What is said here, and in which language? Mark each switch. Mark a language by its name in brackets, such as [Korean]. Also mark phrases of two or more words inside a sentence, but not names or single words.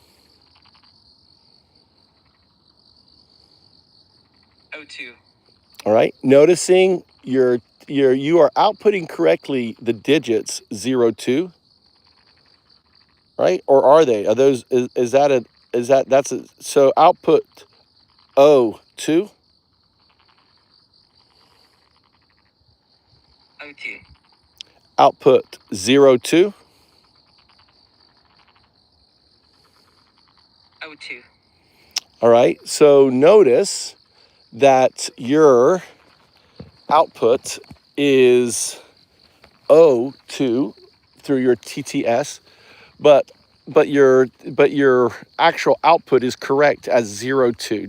[English] O2. All right. Noticing you are outputting correctly the digits 0.2, right? Or are they? Are those so output O2? O2. Output 0.2? O2. All right. So notice that your output is O2 through your TTS, but your actual output is correct as 0.2.